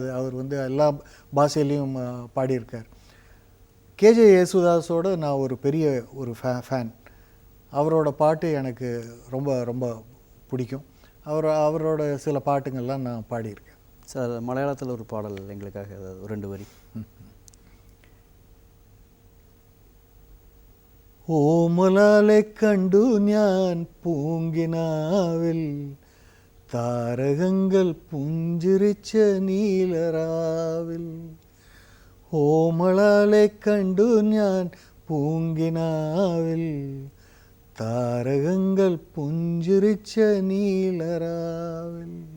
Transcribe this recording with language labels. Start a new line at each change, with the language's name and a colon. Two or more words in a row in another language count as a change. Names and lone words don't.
Tamil: அவர் வந்து எல்லா பாஷையிலையும் பாடியிருக்கார். கேஜே யேசுதாஸோட நான் ஒரு பெரிய ஒரு ஃபேன். அவரோட பாட்டு எனக்கு ரொம்ப ரொம்ப பிடிக்கும். அவரோட சில பாட்டுங்கள்லாம் நான் பாடியிருக்கேன். சார், மலையாளத்தில் ஒரு பாடல் எங்களுக்காக ஏதாவது ஒரு 2 வரி.
Malayalam: ഓമലാലെ കണ്ടു ഞാൻ പൂങ്കിനാവിൽ താരകങ്ങൾ പുഞ്ചിരിച്ച നീലറാവിൽ. ഓമലാലെ കണ്ടു ഞാൻ പൂങ്കിനാവിൽ താരകങ്ങൾ പുഞ്ചിരിച്ച നീലറാവിൽ.